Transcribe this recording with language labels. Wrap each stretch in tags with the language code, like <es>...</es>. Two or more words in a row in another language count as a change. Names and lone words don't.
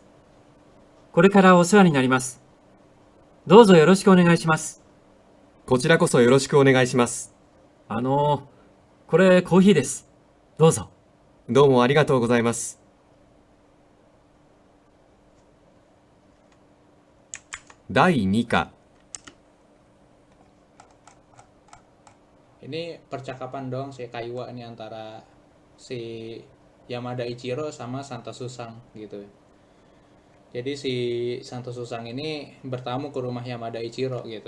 <ja>これからお世話になります。どうぞよろしくお願いします。こちらこそよろしくお願いします。これコーヒーです。どうぞ。どうもありがとうございます。第2課</ja> <id>Ini percakapan dong si Kaiwa ini antara si Yamada Ichiro sama Santo Susang gitu. Jadi si Santo Susang ini bertamu ke rumah Yamada Ichiro gitu.</id>